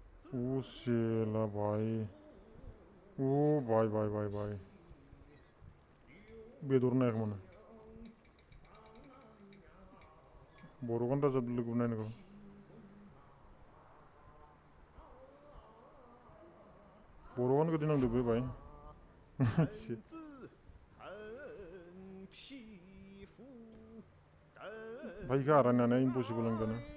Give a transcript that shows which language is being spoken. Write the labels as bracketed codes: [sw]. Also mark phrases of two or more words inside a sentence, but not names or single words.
[brx] ओ शेला भाई ओ भाई भाई भाई भाई बेदर नायाखैमोन बर' गान रोजाब लोगो नायनांगौ बर' गान गोदि नांदो बे भाई भाई इखो आरायनानै इम्पसिबल होनगोन